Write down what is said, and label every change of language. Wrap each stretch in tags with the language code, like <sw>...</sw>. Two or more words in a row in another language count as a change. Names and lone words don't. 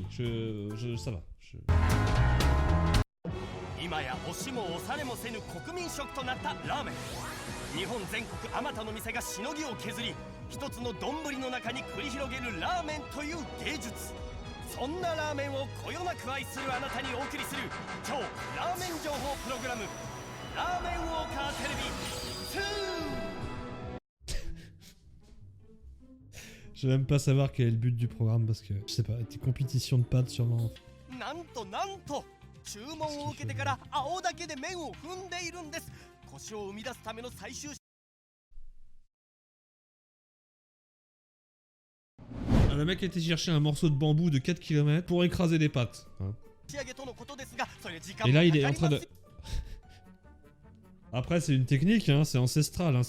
<fr>Ça va.</fr> <ja>今や押しも押されもせぬ国民食となったラーメン。日本全国あまたの店がしのぎを削り、一つの丼の中に繰り広げるラーメンという芸術。そんなラーメンをこよなく愛するあなたにお送りする超ラーメン情報プログラム、ラーメンウォーカーテレビ2。</ja> <fr>Je vais même pas savoir quel est le but du programme parce que, je sais pas, des compétitions de pâtes sûrement.</fr> <ja>なんと注文を受けてから青だけで麺を踏んでいるんです。コシを生み出すための最終。</ja> <fr>Le mec a été chercher un morceau de bambou de 4 km pour écraser des pâtes. Hein. Et là il est en train de... Après c'est une technique, hein, c'est ancestral, hein.</fr>